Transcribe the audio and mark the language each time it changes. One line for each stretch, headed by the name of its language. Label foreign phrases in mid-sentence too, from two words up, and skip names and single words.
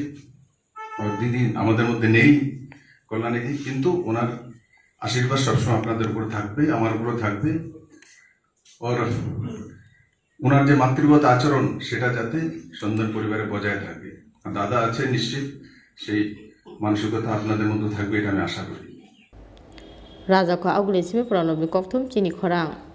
Bangla: দিদি আমাদের মধ্যে নেই, কল্যাণীদি, কিন্তু ওনার আশীর্বাদ সবসময় আপনাদের উপর থাকবে, আমার উপরও থাকবে। আর ওনার যে মাতৃগত আচরণ সেটা যাতে সন্ধান পরিবারে বজায় থাকে। আর দাদা আছে নিশ্চিত সেই মানসিকতা আপনাদের মধ্যে থাকবে, এটা আমি আশা করি।
Kok Borok: Raja ko agule simi pranobi koktum Chini Khorang.